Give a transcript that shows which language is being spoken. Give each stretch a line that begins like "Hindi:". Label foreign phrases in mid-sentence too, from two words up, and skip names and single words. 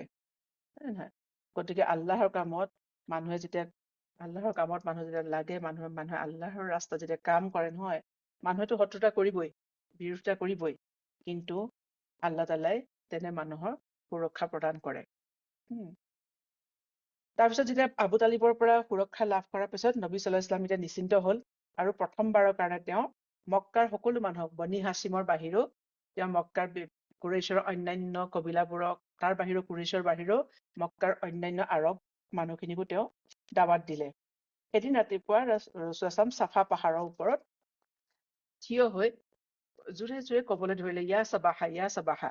Assamese: গতিকে আল্লাহৰ কামত মানুহে যেতিয়া লাগে, মানুহে আল্লাহৰ ৰাস্তাত যেতিয়া কাম কৰে নহয়, মানুহেতো শত্ৰুতা কৰিবই, বিৰোধিতা কৰিবই, কিন্তু আল্লাহ তাআলাই তেনে মানুহৰ সুৰক্ষা প্ৰদান কৰে। তাৰপিছত যেতিয়া আবু তালিবৰ পৰা সুৰক্ষা লাভ কৰাৰ পিছত নবী
Arabic: صلى الله عليه وسلم
Assamese: এতিয়া নিশ্চিন্ত হ'ল, আৰু প্ৰথমবাৰৰ কাৰণে তেওঁ মক্কাৰ সকলো মানুহক, বনি হাছিমৰ বাহিৰেও তেওঁ মক্কাৰ কুৰেইশৰ অন্যান্য কবিলাবোৰক, তাৰ বাহিৰেও কুৰেইশৰ বাহিৰেও মক্কাৰ অন্যান্য আৰব মানুহখিনিকো তেওঁ দাৱাত দিলে। এদিন ৰাতিপুৱা ৰাছূলুল্লাহ চাফা পাহাৰৰ ওপৰত থিয় হৈ জোৰে জোৰে কবলৈ ধৰিলে,
Arabic: يا صباحاه يا صباحاه.